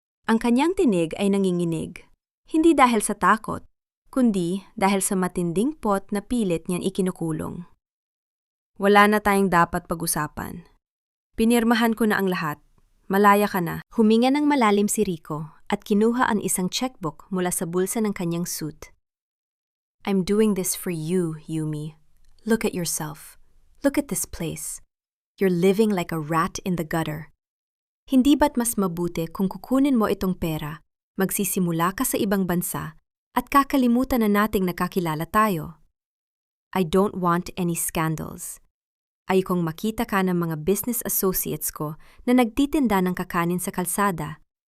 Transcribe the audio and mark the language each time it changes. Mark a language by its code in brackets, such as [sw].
[tl] Ang kanyang tinig ay nanginginig, hindi dahil sa takot, kundi dahil sa matinding pot na pilit niyan ikinukulong. Wala na tayong dapat pag-usapan. Pinirmahan ko na ang lahat. Malaya ka na. Huminga ng malalim si Rico at kinuha ang isang checkbook mula sa bulsa ng kanyang suit. [en] I'm doing this for you, Yumi. Look at yourself. Look at this place. You're living like a rat in the gutter. [tl] Hindi ba't mas mabuti kung kukunin mo itong pera, magsisimula ka sa ibang bansa, at kakalimutan na nating nakakilala tayo? [en] I don't want any scandals. [tl] Ayokong makita ka ng mga business associates ko na nagtitinda ng kakanin sa kalsada.